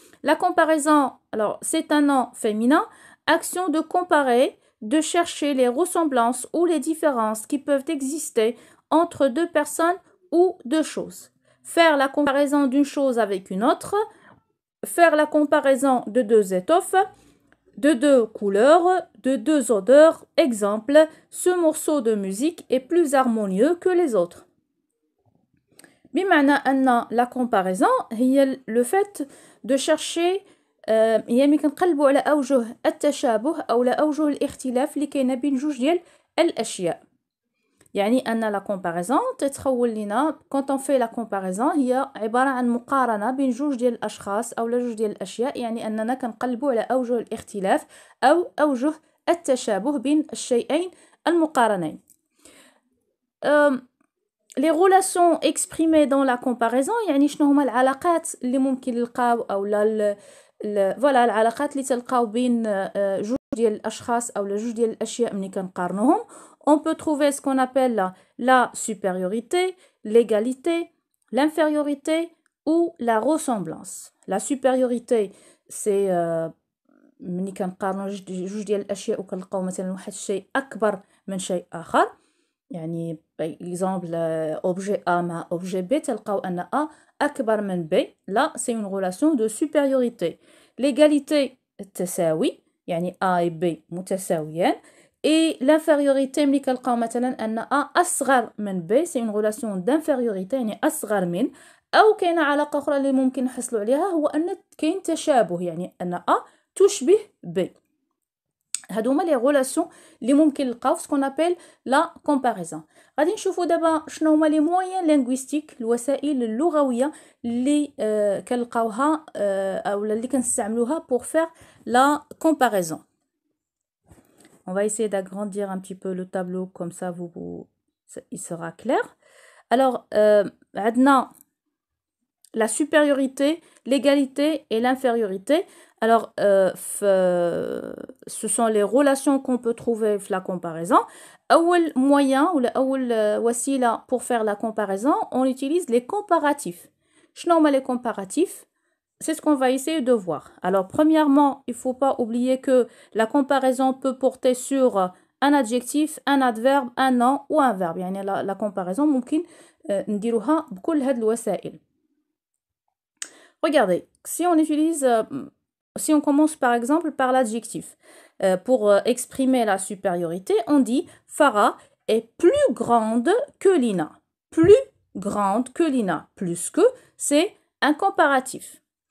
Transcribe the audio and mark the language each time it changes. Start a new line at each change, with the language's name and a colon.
French: La comparaison, alors c'est un nom féminin, action de comparer, de chercher les ressemblances ou les différences qui peuvent exister entre deux personnes ou deux choses. Faire la comparaison d'une chose avec une autre, faire la comparaison de deux étoffes, de deux couleurs, de deux odeurs. Exemple, ce morceau de musique est plus harmonieux que les autres.
Arabic: بمعنى أن la comparaison هي
French: le fait de chercher
Arabic: يعني كنقلبوا على أوجه التشابه أو أوجه الاختلاف اللي كاينه بين جوج ديال الأشياء. يعني أن la comparaison تتخول لنا
French: quand on fait la comparaison
Arabic: هي عبارة عن مقارنة بين جوج ديال الأشخاص أو جوج ديال الأشياء، يعني أننا كنقلبوا على أوجه الاختلاف أو أوجه التشابه بين الشيئين المقارنين.
French: Les relations exprimées dans la comparaison
Arabic: يعني شنو هما العلاقات اللي ممكن نلقاو أو فوالا العلاقات اللي تلقاو بين جوج ديال الأشخاص أو جوج ديال الأشياء ملي كنقارنوهم.
French: On peut trouver ce qu'on appelle la supériorité, l'égalité, l'infériorité ou la ressemblance. La supériorité, c'est
Arabic: ملي كنقارنوا جوج ديال الأشياء وكنلقاو مثلا واحد الشيء أكبر من شيء آخر. يعني exemple objet A مع objet B تلقاو أن A أكبر من B.
French: Là, c'est une relation de supériorité. L'égalité
Arabic: التساوي يعني
French: A et B
Arabic: متساويان.
French: Et l'infériorité
Arabic: ملي كنلقاو مثلا أن A أصغر من B,
French: c'est une relation d'infériorité
Arabic: يعني أصغر من. أو كاينة علاقة أخرى اللي ممكن نحصلوا عليها هو أن كاين تشابه يعني أن A تشبه B. هادو هما لي غولاسيون اللي ممكن نلقاو في سكون ابل لا كومباريزون. غادي نشوفوا دابا شنو هما لي مويان لينغويستيك الوسائل اللغويه اللي كنلقاوها او اللي كنستعملوها
French: pour faire la comparaison. On va essayer d'agrandir un petit peu le tableau comme ça il sera clair. Alors
Arabic: عندنا
French: la supériorité, l'égalité et l'infériorité. Alors, ce sont les relations qu'on peut trouver dans la comparaison. أول moyen ou
Arabic: أول وسيلة
French: pour faire la comparaison, on utilise les comparatifs.
Arabic: شنو هما
French: les comparatifs? C'est ce qu'on va essayer de voir. Alors, premièrement, il ne faut pas oublier que la comparaison peut porter sur un adjectif, un adverbe, un nom ou un verbe.
Arabic: يعني la comparaison ممكن نديروها بكل هاد الوسائل.
French: Regardez, si on commence par exemple par l'adjectif, pour exprimer la supériorité, on dit Farah est plus grande que Lina. Plus grande que Lina. Plus que, c'est un comparatif.